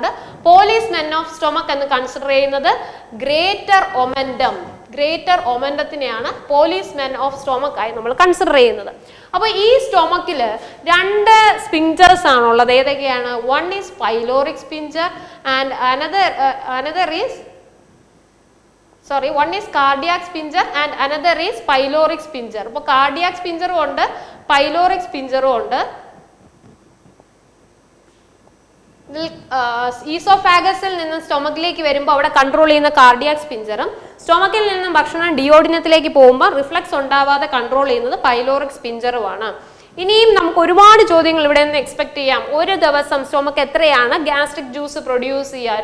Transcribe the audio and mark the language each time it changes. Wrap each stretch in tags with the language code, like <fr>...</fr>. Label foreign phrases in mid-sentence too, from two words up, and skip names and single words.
<en>policemen of stomach</en> <ml>എന്ന് കൺസിഡർ ചെയ്യുന്നത്</ml> <en>greater omentum. greater omentum policemen of stomach</en> <ml>ആയി നമ്മൾ കൺസിഡർ ചെയ്യുന്നത്. അപ്പൊ ഈ സ്റ്റൊമക്കില് 2 സ്പിഞ്ചേഴ്സ് ആണുള്ളത്. ഏതൊക്കെയാണ്?</ml> <en>one is pyloric sphincter and another is one is cardiac sphincter and another is pyloric sphincter.</en> <ml>അപ്പോൾ</ml> <en>cardiac sphincter</en> <ml>ഉണ്ട്,</ml> <en>pyloric sphincter</en> <ml>ഉണ്ട്. ഈസോഫാഗസിൽ നിന്ന് സ്റ്റൊമക്കിലേക്ക് വരുമ്പോൾ അവിടെ കൺട്രോൾ ചെയ്യുന്ന</ml> <en>cardiac sphincter,</en> <ml>സ്റ്റൊമക്കിൽ നിന്നും ഭക്ഷണം ഡിയോഡിനത്തിലേക്ക് പോകുമ്പോൾ റിഫ്ലക്സ് ഉണ്ടാവാതെ കൺട്രോൾ ചെയ്യുന്നത്</ml> <en>pyloric sphincter.</en> <ml>ഇനിയും നമുക്ക് ഒരുപാട് ചോദ്യങ്ങൾ ഇവിടെ നിന്ന് എക്സ്പെക്ട് ചെയ്യാം. ഒരു ദിവസം സ്റ്റൊമക്ക് എത്രയാണ്</ml> <en>gastric juice produce</en> <ml>ചെയ്യുക?</ml>